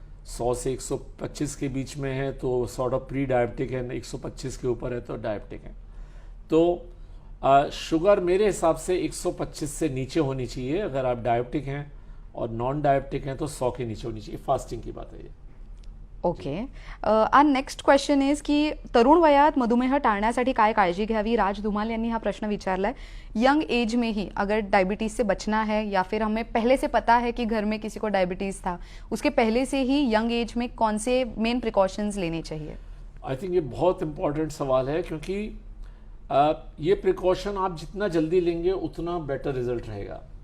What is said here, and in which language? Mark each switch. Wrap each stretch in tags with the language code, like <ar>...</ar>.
<hi>100 से 125 के बीच में है तो सॉर्ट ऑफ प्री डायबिटिक है, 125 के ऊपर है तो डायबिटिक है. तो शुगर मेरे हिसाब से 125 से नीचे होनी चाहिए अगर आप डायबिटिक हैं, और नॉन डायबिटिक हैं तो 100 के नीचे होनी चाहिए। फास्टिंग की बात है ये।</hi> <mr>ओके, आणि</mr> <en>next question is</en> <mr>की तरुण वयात मधुमेह टाळण्यासाठी काय काळजी घ्यावी? राज धुमाल यांनी हा प्रश्न विचारलाय।</mr> <hi>यंग एज में ही अगर डायबिटीज से बचना है, या फिर हमें पहले से पता है कि घर में किसी को डायबिटीज था, उसके पहले से ही यंग एज में कौन से मेन प्रिकॉशंस लेने चाहिए? आई थिंक ये बहुत इंपॉर्टेंट सवाल है, क्योंकि ये प्रिकॉशन आप जितना जल्दी लेंगे उतना बेटर रिजल्ट रहेगा।</hi>